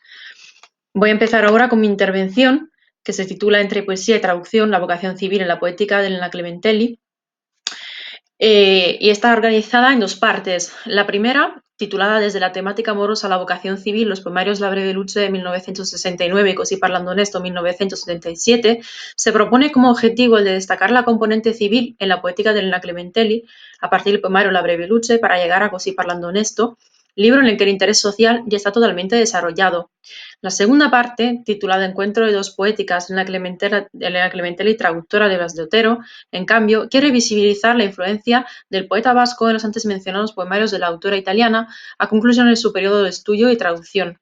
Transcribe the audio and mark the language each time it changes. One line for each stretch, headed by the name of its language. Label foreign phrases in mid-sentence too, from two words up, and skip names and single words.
Spanish: Voy a empezar ahora con mi intervención, que se titula Entre poesía y traducción, la vocación civil en la poética de Elena Clementelli. Y está organizada en dos partes. La primera, titulada Desde la temática amorosa a la vocación civil, los poemarios La breve luce de 1969 y Così parlando onesto 1977, se propone como objetivo el de destacar la componente civil en la poética de Elena Clementelli a partir del poemario La breve luce para llegar a Così parlando onesto, libro en el que el interés social ya está totalmente desarrollado. La segunda parte, titulada Encuentro de dos poéticas, Elena Clementelli, traductora de Blas de Otero, en cambio, quiere visibilizar la influencia del poeta vasco en los antes mencionados poemarios de la autora italiana a conclusión de su periodo de estudio y traducción.